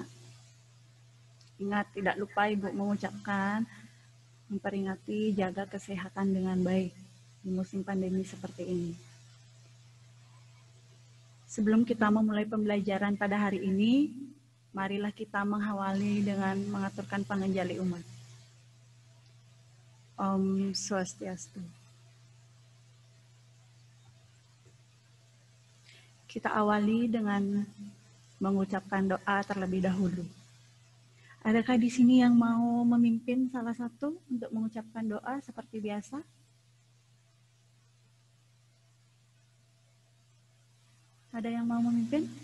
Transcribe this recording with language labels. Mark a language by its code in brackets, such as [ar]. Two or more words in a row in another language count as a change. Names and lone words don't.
[id] Ingat, tidak lupa ibu mengucapkan, memperingati jaga kesehatan dengan baik di musim pandemi seperti ini. Sebelum kita memulai pembelajaran pada hari ini, marilah kita mengawali dengan mengaturkan pangenjali umat. Om Swastiastu. Kita awali dengan mengucapkan doa terlebih dahulu. Adakah di sini yang mau memimpin salah satu untuk mengucapkan doa seperti biasa? Ada yang mau memimpin?